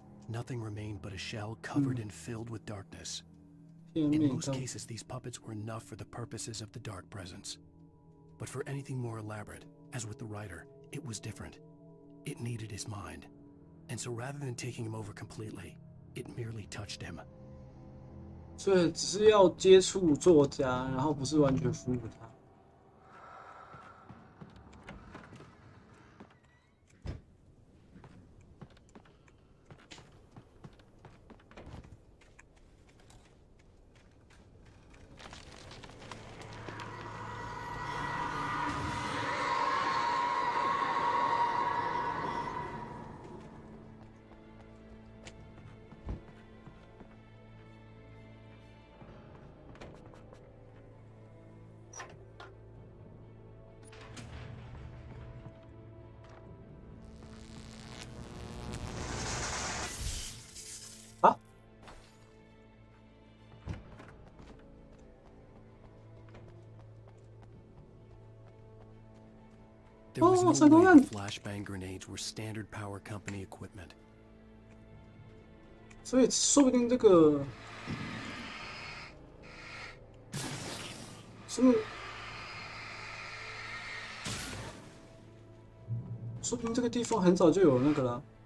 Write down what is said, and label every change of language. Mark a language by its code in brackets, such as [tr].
[en] Nothing remained but a shell covered and filled with darkness. In most cases, these puppets were enough for the purposes of the dark presence. But for anything more elaborate, as with the writer, it was different. It needed his mind. And so rather than taking him over completely, it merely touched him. [zh] 所以只是要接触作家，然后不是完全俘虏他。 [en] There was no way that flashbang grenades were standard power company equipment. [zh] 所以说不定这个是不是？说不定这个地方很早就有那个了。